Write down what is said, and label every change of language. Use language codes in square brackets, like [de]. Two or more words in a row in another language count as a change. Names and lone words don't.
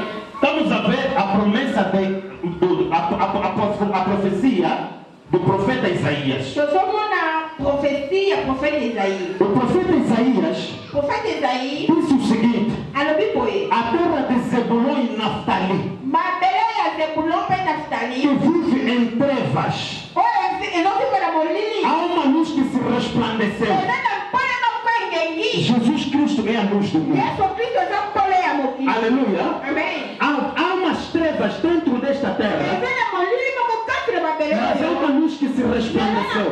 [pt] Estamos a ver a promessa, a profecia do profeta Isaías. Profecia, profeta Isaías. O profeta Isaías Profeta Isaías, disse o seguinte: [ln] alobi [pt] a terra de Zebulon e Naftali, [ln] mabele ya Zebulon pe Naftali, [pt] que vive em trevas, há uma luz que se resplandeceu. Jesus Cristo é a luz do mundo. Aleluia. Amém. Há umas trevas dentro desta terra, mas há uma luz que se resplandeceu.